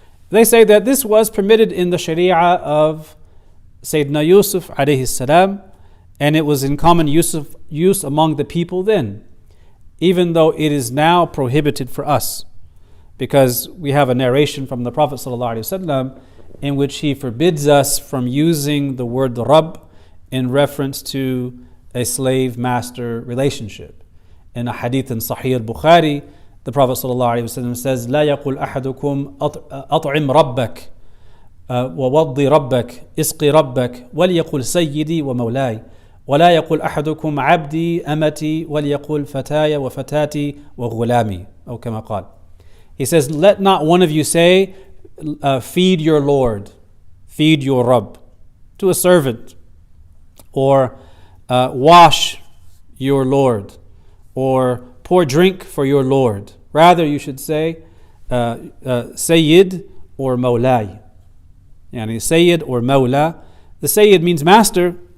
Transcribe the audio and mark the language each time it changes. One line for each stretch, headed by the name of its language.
English: They say that this was permitted in the Sharia of Sayyidina Yusuf alayhi salam, and it was in common use among the people then, even though it is now prohibited for us, because we have a narration from the Prophet ﷺ in which he forbids us from using the word Rabb in reference to a slave-master relationship. In a hadith in Sahih al-Bukhari, the Prophet ﷺ says,
Arabic: لا يقول أحدكم أطعم ربك ووضي ربك اسقي ربك وليقل سيدي ومولاي ولا يقول أحدكم عبدي أمتي وليقل فتاي وفتاتي وغلامي أو كما قال.
English: He says, let not one of you say, feed your Lord, feed your Rabb, to a servant, or wash your Lord, or pour drink for your Lord. Rather, you should say Sayyid or Mawlai. Yani Sayyid or Mawla. The Sayyid means master.